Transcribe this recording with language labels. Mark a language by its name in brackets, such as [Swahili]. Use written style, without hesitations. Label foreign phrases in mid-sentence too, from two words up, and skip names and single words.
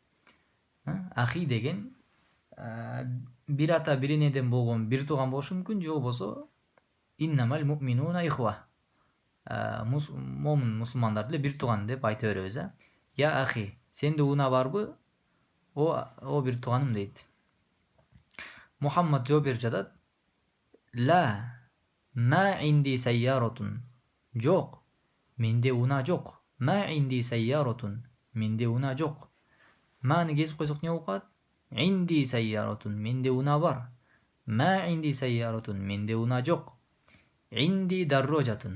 [Kyrgyz] Ахи деген бир ата бир энеден болгон бир тууган болушу мүмкүн, же болбосо [Arabic] إنما المؤمنون إخوة. [Kyrgyz] Момун мусулмандар деле бир тууган деп айта беребиз. [Arabic] يا أخي, [Kyrgyz] сенде уна барбы? О бир тууганым дейт. Мухаммад жооп берип жатат. [Arabic] لا، ما عندي سيارة. [Kyrgyz] Жок, менде уна жок. [Arabic] ما عندي سيارة. [Kyrgyz] Менде уна жок. Маны кесип койсок не болуп калат? [Arabic] عندي سيارة. [Kyrgyz] Менде уна бар. [Arabic] ما عندي سيارة. [Kyrgyz] Менде уна жок. [Arabic] عندي دراجة.